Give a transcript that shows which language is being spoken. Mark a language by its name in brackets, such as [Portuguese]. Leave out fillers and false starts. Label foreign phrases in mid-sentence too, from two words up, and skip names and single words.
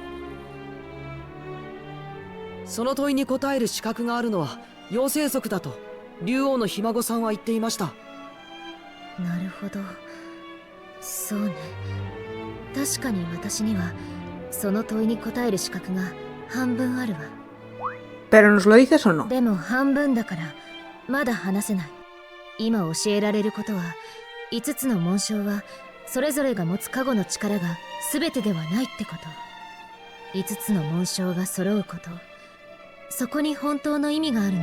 [Japanese] その問いに答える資格があるのは妖精族だと竜王のひ孫さんは言っていました。なるほど、そうね。確かに私にはその問いに答える資格が半分あるわ。 [Spanish] ¿Pero nos lo dices o no? [Japanese] でも半分だからまだ話せない。今教えられることは、5つの紋章はそれぞれが持つ加護の力が全てではないってこと。5つの紋章が揃うこと、そこに本当の意味があるの。